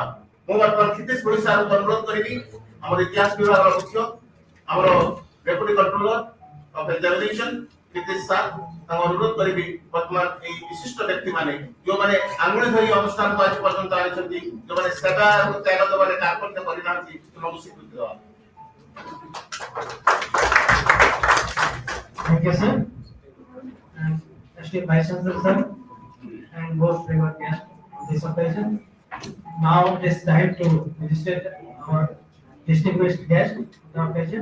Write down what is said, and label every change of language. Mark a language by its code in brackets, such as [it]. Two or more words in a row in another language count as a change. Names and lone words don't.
[or] ମୁଁ ବର୍ତ୍ତମାନ କ୍ଷିତୀଶ ଭଳି ସାର୍ଙ୍କୁ ଅନୁରୋଧ କରିବି, ଆମର ଇତିହାସ ବିଭାଗର ମୁଖ୍ୟ, ଆମର [en] Deputy Controller of Examination [or] କ୍ଷିତୀଶ ସାର୍, ତାଙ୍କୁ ଅନୁରୋଧ କରିବି ବର୍ତ୍ତମାନ ଏଇ ବିଶିଷ୍ଟ ବ୍ୟକ୍ତିମାନେ ଯେଉଁମାନେ ଆଙ୍ଗୁଳି ଧରି ଅନୁଷ୍ଠାନକୁ ଆଜି ପର୍ଯ୍ୟନ୍ତ ଆଣିଛନ୍ତି, ଯେଉଁମାନେ ସେବା ଏବଂ ତ୍ୟାଗ ଦେବାରେ କାର୍ପଣ୍ୟ କରିନାହାନ୍ତି, ସେମାନଙ୍କୁ ସ୍ୱୀକୃତି ଦେବା। [en] Thank you, sir. And Esteemed Vice Chancellor, sir, and most favored guest on this occasion. Now it is time to felicitate our distinguished guest on the occasion.